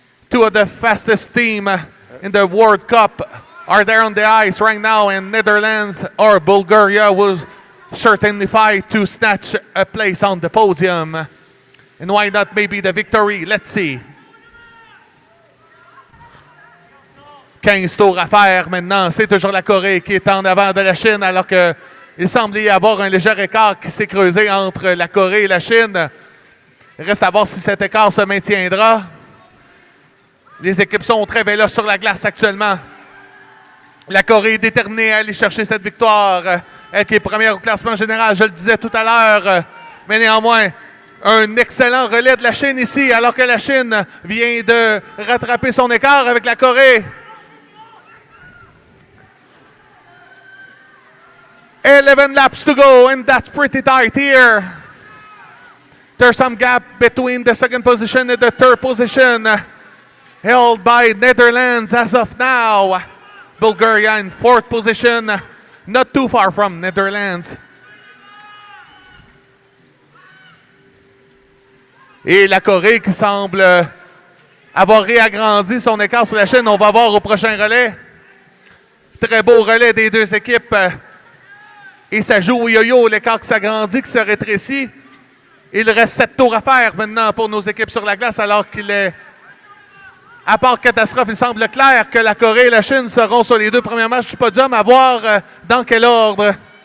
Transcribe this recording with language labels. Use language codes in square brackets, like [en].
[en] 2 of the fastest team in the World Cup are there on the ice right now, and Netherlands or Bulgaria will certainly fight to snatch a place on the podium. And why not maybe the victory? Let's see. [fr] 15 tours à faire maintenant. C'est toujours la Corée qui est en avant de la Chine, alors qu'il semble y avoir un léger écart qui s'est creusé entre la Corée et la Chine. Il reste à voir si cet écart se maintiendra. Les équipes sont très véloces sur la glace actuellement. La Corée est déterminée à aller chercher cette victoire. Elle qui est première au classement général, je le disais tout à l'heure. Mais néanmoins, un excellent relais de la Chine ici, alors que la Chine vient de rattraper son écart avec la Corée. [en] 11 laps to go, and that's pretty tight here. There's some gap between the 2nd position and the 3rd position, held by Netherlands as of now. Bulgaria in 4th position, not too far from Netherlands. [fr] Et la Corée qui semble avoir réagrandi son écart sur la Chine. On va voir au prochain relais. Très beau relais des 2 équipes. Et ça joue au yo-yo, l'écart qui s'agrandit, qui se rétrécit. Il reste 7 tours à faire maintenant pour nos équipes sur la glace, alors qu'il est, à part catastrophe, il semble clair que la Corée et la Chine seront sur les 2 premiers matchs du podium, à voir dans quel ordre.